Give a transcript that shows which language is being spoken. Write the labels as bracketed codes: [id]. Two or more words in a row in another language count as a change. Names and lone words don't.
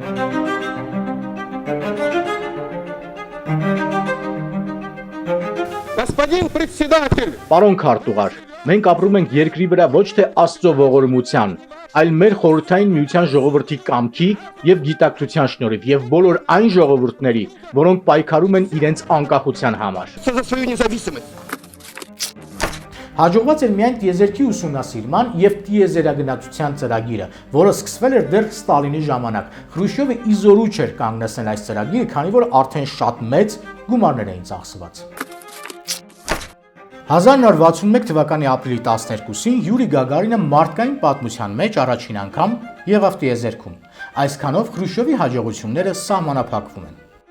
[ru] Господин председатель! [hy] Պարոն քարտուղար, մենք ապրում ենք երկրի վրա ոչ թե Աստծո ողորմության, այլ մեր Խորհրդային Միության ժողովրդի կամքի եւ գիտակցության շնորհիվ եւ բոլոր այն ժողովուրդների, որոնք պայքարում են իրենց անկախության համար։ [ru] За свою независимость! [hy] Հաջողված էր միայն տիեզերքի ուսումնասիրման եւ տիեզերագնացության ծրագիրը, որը սկսվել էր դեռ Ստալինի ժամանակ։ Խրուշչովը իզորու չէր կանգնեցնել այս ծրագիրը, քանի որ արդեն շատ մեծ գումարներ էին ծախսված։ 1961 թվականի ապրիլի 12-ին Յուրի Գագարինը մարդկային պատմության մեջ առաջին անգամ եղավ տիեզերքում։ Այսքանով Խրուշչովի հաջողությունները սահմանափակվում են։